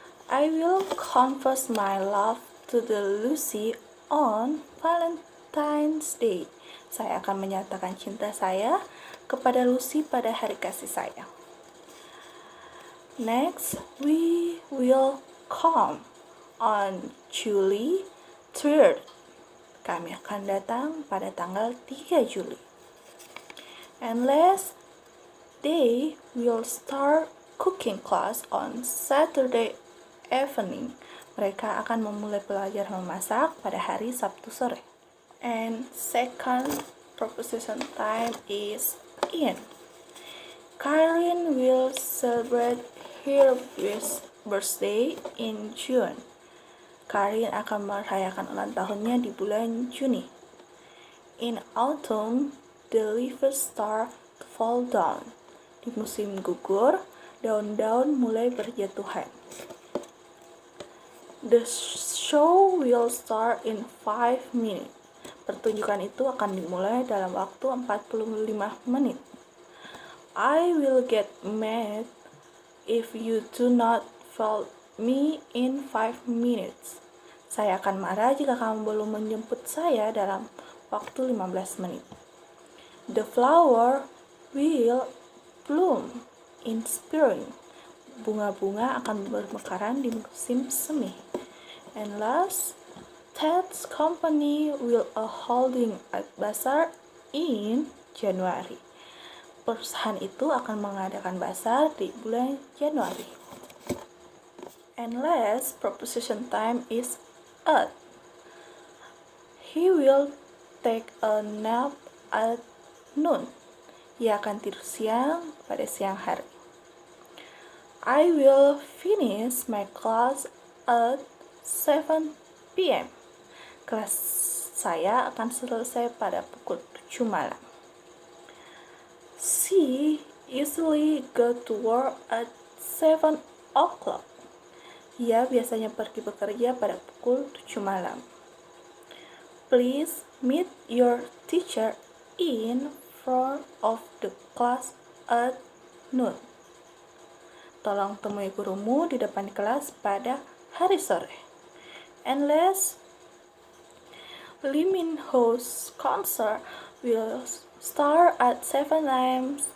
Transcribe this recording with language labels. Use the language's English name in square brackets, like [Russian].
[English] I will confess my love to the Lucy on Valentine's Day. [Indonesian] Saya akan menyatakan cinta saya kepada Lucy pada hari kasih sayang. [English] Next, we will come on July 3rd. [Indonesian] Kami akan datang pada tanggal 3 Juli. [English] And last day, we'll start cooking class on Saturday evening. [Indonesian] Mereka akan memulai pelajaran memasak pada hari Sabtu sore. [English] And second preposition time is in. Karin will celebrate her birthday in June. [Indonesian] Karin akan merayakan ulang tahunnya di bulan Juni. [English] In autumn, the leaves start to fall down. [Indonesian] Di musim gugur, daun-daun mulai berjatuhan. [English] The show will start in 5 minutes. [Indonesian] Pertunjukan itu akan dimulai dalam waktu 45 menit. [English] I will get mad if you do not follow me in 5 minutes. [Indonesian] Saya akan marah jika kamu belum menjemput saya dalam waktu 15 menit. [English] The flower will bloom in spring. [Indonesian] Bunga-bunga akan bermekaran di musim semi. [English] And last, Ted's company will holding a bazaar in January. [Indonesian] Perusahaan itu akan mengadakan bazar di bulan Januari. [English] And last preposition time is at. He will take a nap at noon. [Indonesian] Ia akan tidur siang pada siang hari. [English] I will finish my class at 7 p.m. [Indonesian] Kelas saya akan selesai pada pukul 7 malam. [English] She usually go to work at 7 o'clock. [Indonesian] Ia biasanya pergi bekerja pada pukul 7 malam. [English] Please meet your teacher in front of the class at noon. [Indonesian] Tolong temui gurumu di depan kelas pada hari sore. [English] And last, Lee Min Ho's concert will start at 7 a.m.